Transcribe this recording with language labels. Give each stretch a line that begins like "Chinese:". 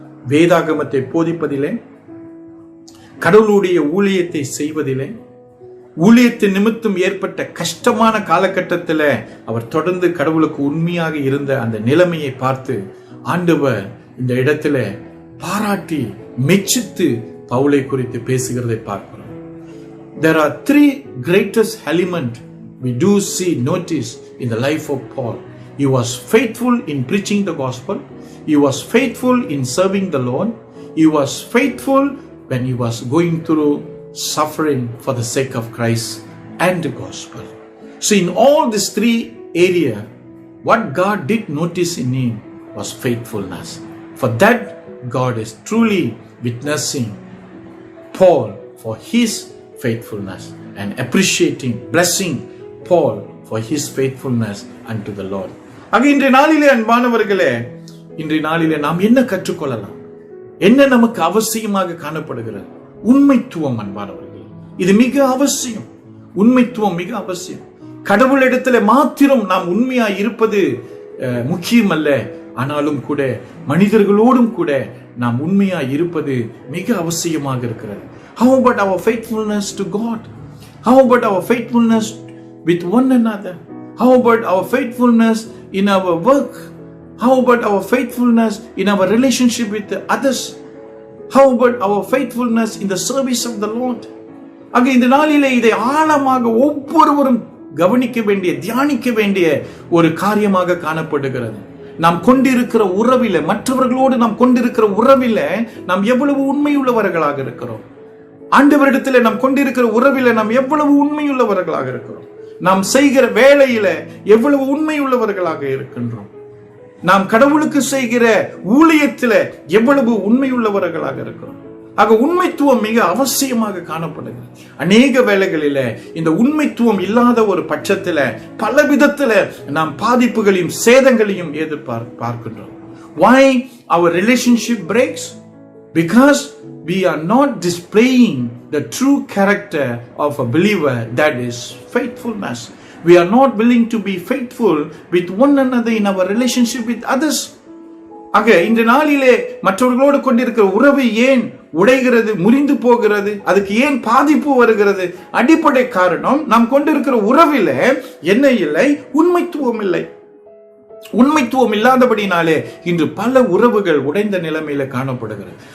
Tamil: வேதாகமத்தை போதிப்பதிலே, கடவுளுடைய ஊழியத்தை செய்வதிலே, ஊழியத்தின் நிமித்தம் ஏற்பட்ட கஷ்டமான காலகட்டத்தில் அவர் தொடர்ந்து கடவுளுக்கு உண்மையாக இருந்த அந்த நிலைமையை பார்த்து ஆண்டவர் இந்த இடத்துல பாராட்டி மெச்சித்து பவுலை குறித்து பேசுகிறதை பார்க்கிறோம்.
English: There are three greatest elements we do see notice in the life of Paul. He was faithful in preaching the gospel. He was faithful in serving the Lord. He was faithful when he was going through suffering for the sake of Christ and the gospel. So in all these three areas, what God did notice in him was faithfulness. For that, God is truly witnessing Paul for his faithfulness and appreciating, blessing Paul for his faithfulness unto the Lord.
Tamil: ஆக இன்றைய நாளிலே அன்பானவர்களே, இன்றைய நாளிலே நாம் என்ன கற்றுக்கொள்ளலாம்? என்ன நமக்கு அவசியமாக காணப்படுகிறது? உண்மைத்துவம். அன்பானவர்களே, இது மிக அவசியம். உண்மைத்துவம் மிக அவசியம். கடவுளிடத்துல மாத்திரம் நாம் உண்மையாய் இருப்பது முக்கியம் அல்ல. ஆனாலும் கூட மனிதர்களோடும் கூட நாம் உண்மையாய் இருப்பது மிக அவசியமாக இருக்கிறது.
English: How about our faithfulness to God? How about our faithfulness with one another? How about our faithfulness in our work? How about our faithfulness in our relationship with others? How about our faithfulness in the service of the Lord?
Tamil: ஆக இந்த நாளிலே இதை ஆழமாக ஒவ்வொருவரும் கவனிக்க வேண்டிய, தியானிக்க வேண்டிய ஒரு காரியமாக காணப்படுகிறது. நாம் கொண்டிருக்கிற உறவில, மற்றவர்களோடு நாம் கொண்டிருக்கிற உறவில நாம் எவ்வளவு உண்மையுள்ளவர்களாக இருக்கிறோம்? ஆண்டவரிடத்தில் நாம் கொண்டிருக்கிற உறவில நாம் எவ்வளவு உண்மையுள்ளவர்களாக இருக்கிறோம்? நாம் செய்கிற வேலையில எவ்வளவு உண்மையுள்ளவர்களாக இருக்கின்றோம்? நாம் கடவுளுக்கு செய்கிற ஊழியத்தில் எவ்வளவு உண்மையுள்ளவர்களாக இருக்கிறோம்? ஆக உண்மைத்துவம் மிக அவசியமாக காணப்படுகிறது. அநேக வேளைகளில இந்த உண்மைத்துவம் இல்லாத ஒரு பட்சத்துல பல விதத்துல நாம் பாதிப்புகளையும் சேதங்களையும் எதிர்பார்க்கின்றோம்.
English: Why our relationship breaks? Because we are not displaying the true character of a believer, that is faithfulness. We are not willing to be faithful with one another in our relationship with others.
Tamil: ஆக இந்த நாளிலே மற்றவர்களோடு கொண்டிருக்கிற உறவு ஏன் உடைகிறது, முறிந்து போகிறது? அதுக்கு ஏன் பாதிப்பு வருகிறது? அடிப்படை காரணம், நாம் கொண்டிருக்கிற உறவில என்ன இல்லை? உண்மைத்துவம் இல்லை. உண்மைத்துவம் இல்லாதபடினாலே இன்று பல உறவுகள் உடைந்த நிலைமையில காணப்படுகிறது.